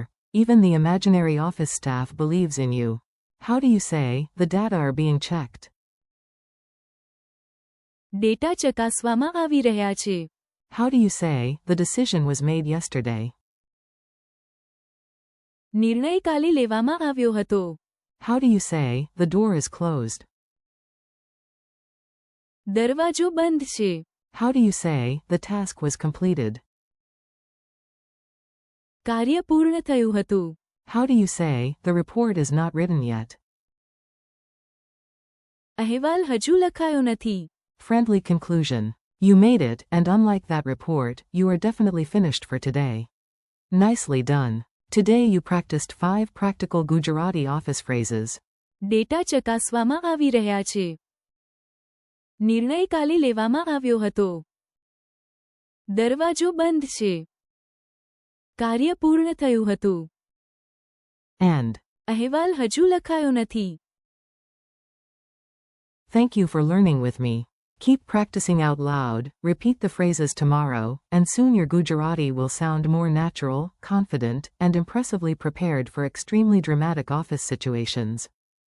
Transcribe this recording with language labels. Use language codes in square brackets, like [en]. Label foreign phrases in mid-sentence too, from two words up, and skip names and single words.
[en] Even the imaginary office staff believes in you. How do you say, the data are being checked? [gu] ડેટા ચકાસવામાં આવી રહ્યા છે. [en] How do you say, the decision was made yesterday? [gu] નિર્ણય કાલે લેવામાં આવ્યો હતો. [en] How do you say, the door is closed? [gu] દરવાજો બંધ છે. [en] How do you say, the task was completed? [gu] કાર્ય પૂર્ણ થયું હતું. [en] How do you say, the report is not written yet? [gu] અહેવાલ હજુ લખાયો નથી. [en] Friendly conclusion. You made it, and unlike that report, you are definitely finished for today. Nicely done. Today you practiced 5 practical Gujarati office phrases. [gu] ડેટા ચકાસવામાં આવી રહ્યા છે. નિર્ણય કાલે લેવામાં આવ્યો હતો. દરવાજો બંધ છે. કાર્ય પૂર્ણ થયું હતું. [en] And, [gu] અહેવાલ હજુ લખાયો નથી. [en] thank you for learning with me. Keep practicing out loud, repeat the phrases tomorrow, and soon your Gujarati will sound more natural, confident, and impressively prepared for extremely dramatic office situations.